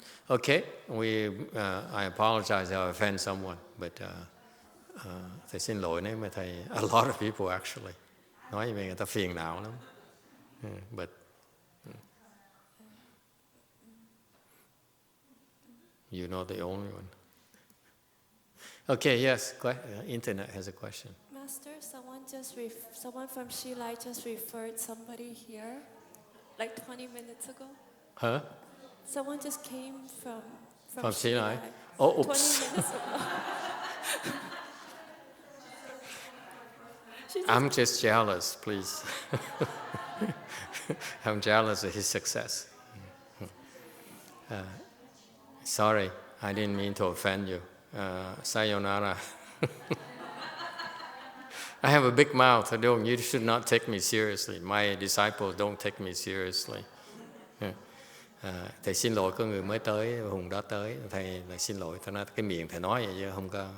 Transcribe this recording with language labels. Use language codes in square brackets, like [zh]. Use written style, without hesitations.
[en] Okay, I apologize if I offend someone, but [vi] thầy xin lỗi nếu mà thầy, [en] a lot of people actually, [vi] nói về người ta phiền não lắm. [en] But you're not the only one. Okay, yes, internet has a question. Master, someone from Shilai just referred somebody here, like 20 minutes ago. Huh? Someone just came from Shilai? Shilai. Oh, 20 oops. minutes ago. I'm just jealous, please. I'm jealous of his success. Sorry, I didn't mean to offend you. Sayonara. I have a big mouth. You should not take me seriously. My disciples don't take me seriously. [vi] Thầy xin lỗi có người mới tới, Hùng đó tới, thầy xin lỗi. Thầy nói cái miệng thầy nói vậy chứ không có.